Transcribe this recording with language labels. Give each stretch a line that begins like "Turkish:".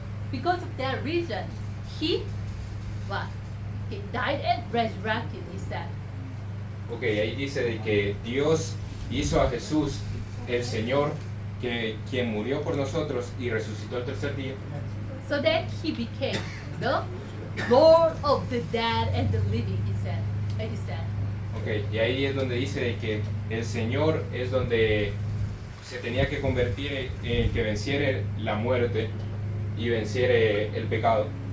English: Because of that reason, He died and resurrected, he said.
Spanish: Ok, ahí dice de que Dios hizo a Jesús el Señor, quien murió por nosotros y resucitó el tercer día.
English: So that He became the Lord of the dead and the living, he said.
Spanish: Ok, y ahí es donde dice de que el Señor es donde se tenía que convertir en el que venciere la muerte y venciere el pecado.